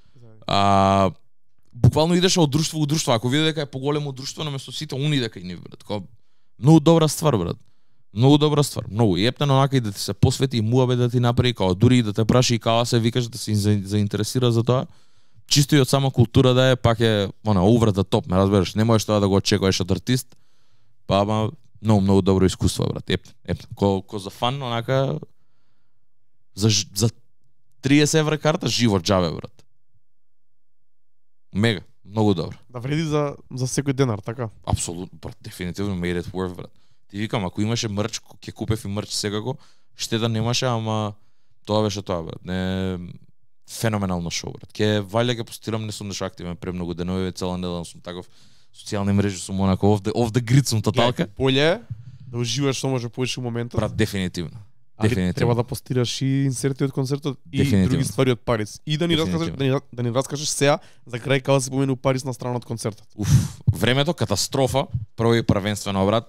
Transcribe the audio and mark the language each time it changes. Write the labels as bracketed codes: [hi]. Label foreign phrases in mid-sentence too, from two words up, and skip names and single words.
[mk] Буквално идеше од друштво у друштво, ако види дека е поголемо друштво наместо сите они дека и нив брат. Кога многу добра ствар брат. Многу добра ствар, многу ептен онака и да ти се посвети и муабе да ти направи, као дури и да те праши и као се викаш да се заинтересира за тоа. Чисто и од сама култура да е, пак е [en] over the top, [mk] ме разбереш, не можеш тоа да го очекуваш од артист. Па ама многу добро искуство брат. Ептен. Ко за фан онака за 30 евра карта живот џабе брат. Мега, многу добро. Да вреди за секој денар, така? Апсолутно, брат, дефинитивно [en] made it worth [mk] брат. Ти викам, ако имаше мрч, ќе купев и мрч секако, ще да немаше, ама тоа беше тоа, брат. Не феноменално шоу, брат. Вајле ќе постирам, не сум нешто активен премногу денови, цела недела сум таков, социјални мрежи сум онако [en] off the grid [mk] сум тоталка. Боле да уживаш што може повеќе во моментот. Брат, дефинитивно. Али треба да постираш и инсерти од концертот и други ствари од Париз. И да ни раскажеш сега за крај кога се помену Париз на страна од концертот. Времето катастрофа, прво и првенствено брат.